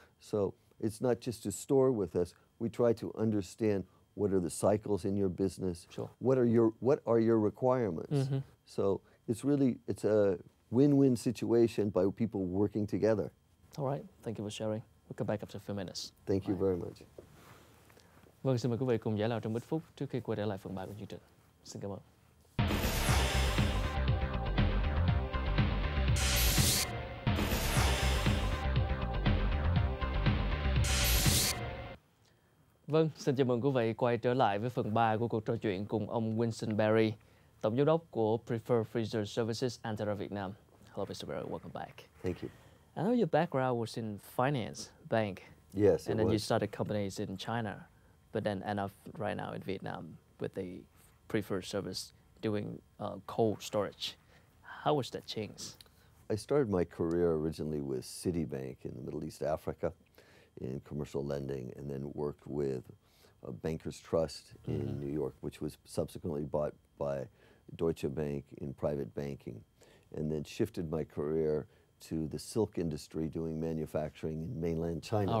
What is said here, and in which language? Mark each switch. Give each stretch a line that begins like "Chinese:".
English: So it's not just to store with us. We try to understand what are the cycles in your business. Sure. What are your requirements? Mm-hmm. So it's a win-win situation by people working together. All right, thank you for sharing. We'll come back after a few minutes. Thank you very much.
Vietnamese: Vâng, xin mời quý vị cùng giải lao trong ít phút trước khi quay trở lại phần 3 của chương trình. Xin cảm ơn. Vâng, xin chào mừng quý vị quay trở lại với phần 3 của cuộc trò chuyện cùng ông Winston Barrie, Tổng giám đốc của Preferred Freezer Services+antara Vietnam.
English: Hello, Mr. Barrie, welcome back. Thank you. I know your background was in finance, bank. Yes, and then you started companies in China, but then end up right now in Vietnam with a preferred service doing cold storage. How was that change? I started my career originally with Citibank in the Middle East Africa in commercial lending, and then worked with Bankers Trust in New York, which was subsequently bought by Deutsche Bank in private banking, and then shifted my career to the silk industry doing manufacturing in mainland China.